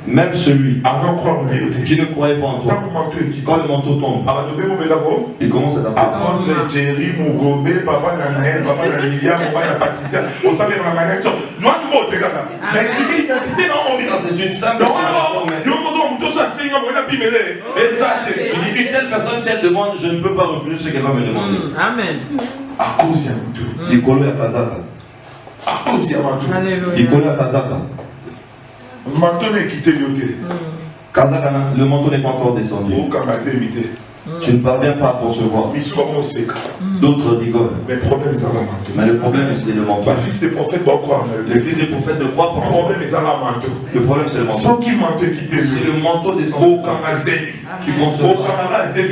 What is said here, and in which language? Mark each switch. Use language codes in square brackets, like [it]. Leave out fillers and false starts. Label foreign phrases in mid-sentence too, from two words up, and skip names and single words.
[fr] Même celui qui ne croyait pas en toi, quand le manteau tombe, il commence à t'appeler. C'est une simple une telle personne, si elle demande, je ne peux pas refuser ce qu'elle va me demander. Amen. [ln] Likolo ya Kazaka. Likolo ya Kazaka. Kazaka, [fr] le manteau n'est pas encore descendu. Tu ne parviens pas à concevoir. D'autres rigolent. Mais le problème, c'est le manteau. Les fils des prophètes ne croient pas. Le problème, c'est le manteau. Si le manteau descend, tu concevras.